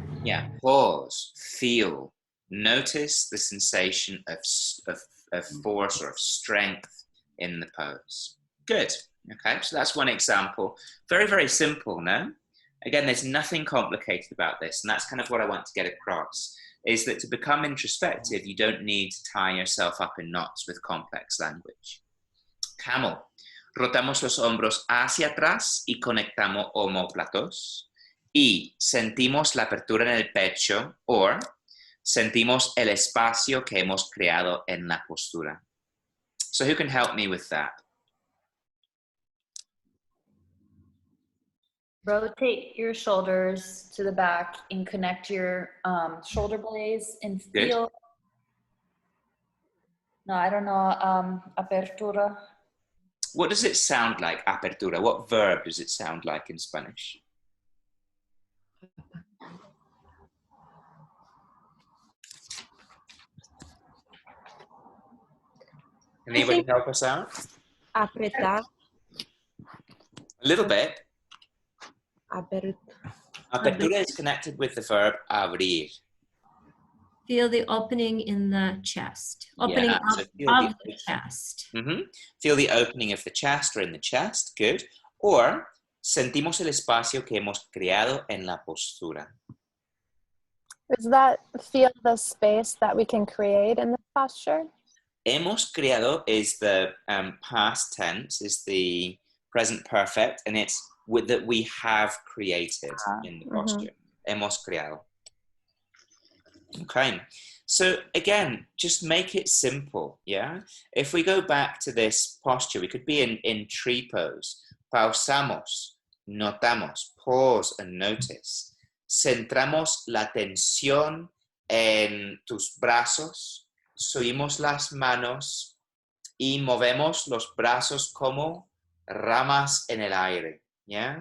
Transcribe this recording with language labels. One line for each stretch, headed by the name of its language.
English: Yeah, pause, feel, notice the sensation of force or of strength in the pose. Good. Okay, so that's one example. Very, very simple, no? Again, there's nothing complicated about this, and that's kind of what I want to get across, is that to become introspective, you don't need to tie yourself up in knots with complex language. Camel.
Spanish: Rotamos los hombros hacia atrás y conectamos omóplatos. Y sentimos la apertura en el pecho, or sentimos el espacio que hemos creado en la postura.
English: So who can help me with that? Rotate your shoulders to the back and connect your shoulder blades and feel. Good. No, I don't know. Apertura. What does it sound like, apertura? What verb does it sound like in Spanish? Can anybody help us out?
Spanish: Apretar.
English: A little bit.
Spanish: Apertura.
English: Apertura is connected with the verb abrir. Feel the opening in the chest. Opening Yeah, of, so of the chest. Feel the opening of the chest or in the chest. Good.
Spanish: Or sentimos el espacio que hemos creado en la postura.
English: Does that feel the space that we can create in the posture? Hemos creado is the past tense, is the present perfect, and it's with that we have created in the posture. Hemos creado. Okay, so again, just make it simple, yeah? If we go back to this posture, we could be in tree pose.
Spanish: Pausamos, notamos,
English: pause and notice.
Spanish: Centramos la atención en tus brazos, subimos las manos y movemos los brazos como ramas en el aire, yeah?